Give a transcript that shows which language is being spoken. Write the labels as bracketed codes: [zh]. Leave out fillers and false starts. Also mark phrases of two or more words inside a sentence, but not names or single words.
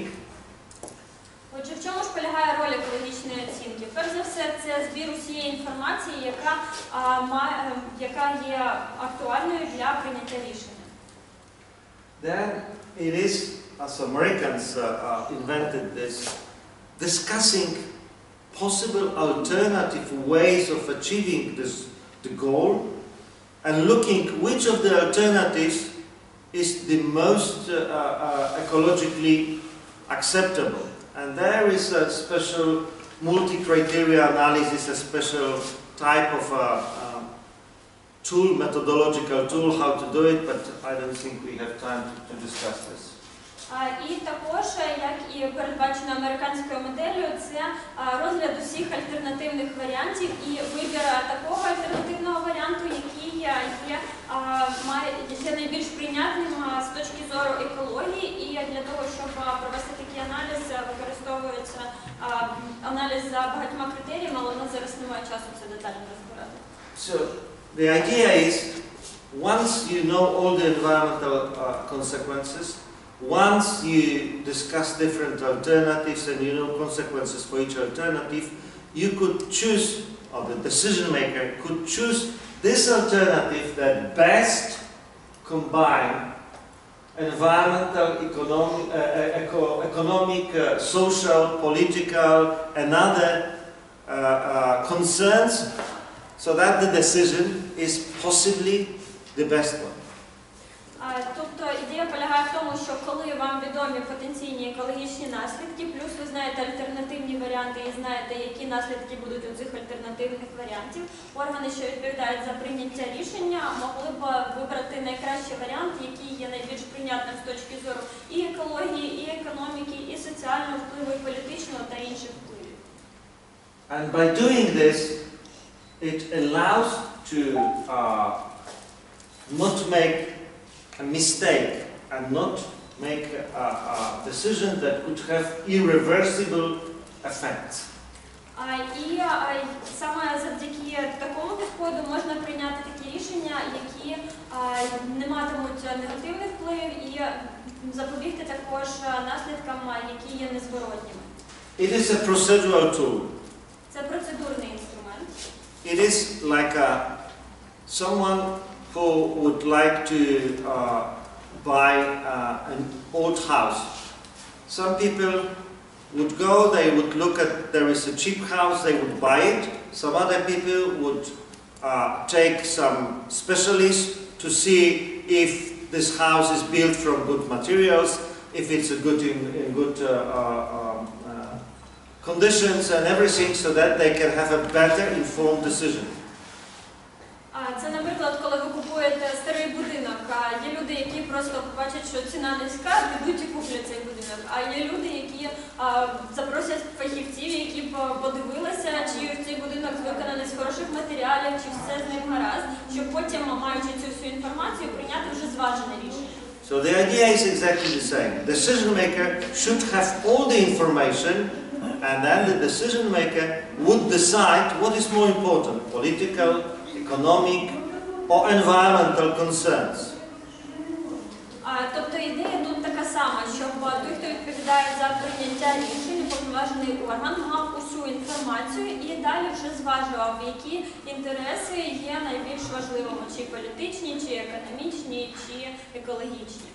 [uk] Отже, в чому ж полягає роль екологічної оцінки? Перш за все, це збір усієї інформації, яка є актуальною для прийняття рішення. [en] Then it is, as Americans invented this, discussing possible alternative ways of achieving the goal, and looking which of the alternatives is the most ecologically acceptable. And there is a special multi-criteria analysis, a special type of tool, methodological tool, how to do it, but I don't think we have time to discuss this. [uk] І також, як і передбачено американською моделлю, це розгляд усіх альтернативних варіантів і вибір такого альтернативного варіанту, який є найбільш прийнятним з точки зору екології, і для того, щоб провести такий аналіз, використовується аналіз за багатьма критеріями, але у нас зараз немає часу це детально розбирати. [en] So, the idea is, once you know all the environmental consequences, once you discuss different alternatives and you know consequences for each alternative, you could choose, or the decision maker could choose this alternative that best combine environmental, economic, social, political, and other concerns, so that the decision is possibly the best one. [uk] Тобто ідея полягає в тому, що коли вам відомі потенційні екологічні наслідки, плюс ви знаєте альтернативні варіанти і знаєте, які наслідки будуть у цих альтернативних варіантів, органи, що відповідають за прийняття рішення, могли б вибрати найкращий варіант, який є найбільш прийнятним з точки зору і екології, і економіки, і соціального впливу, і політичного та інших впливів. [en] And by doing this, it allows to not make a mistake and not make a decision that could have irreversible effects. [uk] І саме завдяки такому підходу можна прийняти такі рішення, які не матимуть негативний вплив, і запобігти також наслідкам, які є незворотніми. [en] It is a procedural tool. [uk] Це процедурний інструмент. [en] It is like someone who would like to buy an old house. Some people would go, they would look at, there is a cheap house, they would buy it. Some other people would take some specialists to see if this house is built from good materials, if it's in good conditions and everything, so that they can have a better informed decision. [uk] Це, наприклад, коли ви купуєте старий будинок, є люди, які просто побачать, що ціна низька, підуть і куплять цей будинок. А є люди, які запросять фахівців, які подивилися, чи цей будинок виконаний з хороших матеріалів, чи все з ним гаразд, щоб потім, маючи цю всю інформацію, прийняти вже зважене рішення. [en] So the idea is exactly the same. The decision maker should have all the information, and then the decision maker would decide what is more important, political, economic, or environmental concerns. [uk] Тобто ідея тут така сама, щоб той, хто відповідає за прийняття рішень, уповноважений орган, мав усю інформацію і далі вже зважував, які інтереси є найбільш важливими, чи політичні, чи економічні, чи екологічні.